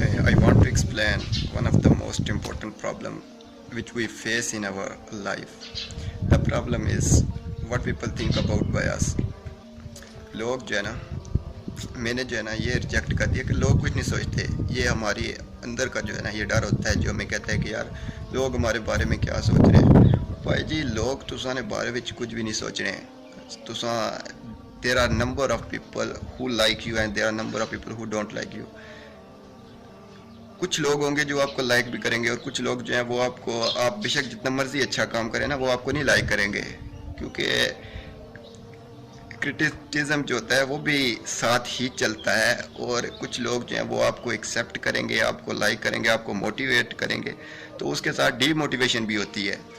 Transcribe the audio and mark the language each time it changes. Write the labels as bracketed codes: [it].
[en] I want to explain one of the most important problem which we face in our life. The problem is what people think about by us. [hi] लोग जो है ना मैंने जो है ना ये रिजेक्ट कर दिया कि लोग कुछ नहीं सोचते. ये हमारी अंदर का जो है ना ये डर होता है जो हमें कहता है कि यार लोग हमारे बारे में क्या सोच रहे हैं. भाई जी लोग तुसां ने बारे में कुछ भी नहीं सोच रहे हैं. [en] तुसां there are number of people who like you and there are number of people who don't like you. [hi] कुछ लोग होंगे जो आपको लाइक भी करेंगे और कुछ लोग जो हैं वो आपको आप बेशक जितना मर्जी अच्छा काम करें ना वो आपको नहीं लाइक करेंगे, क्योंकि क्रिटिसिज्म जो होता है वो भी साथ ही चलता है. और कुछ लोग जो हैं वो आपको एक्सेप्ट करेंगे, आपको लाइक करेंगे, आपको मोटिवेट करेंगे, तो उसके साथ डीमोटिवेशन भी होती है.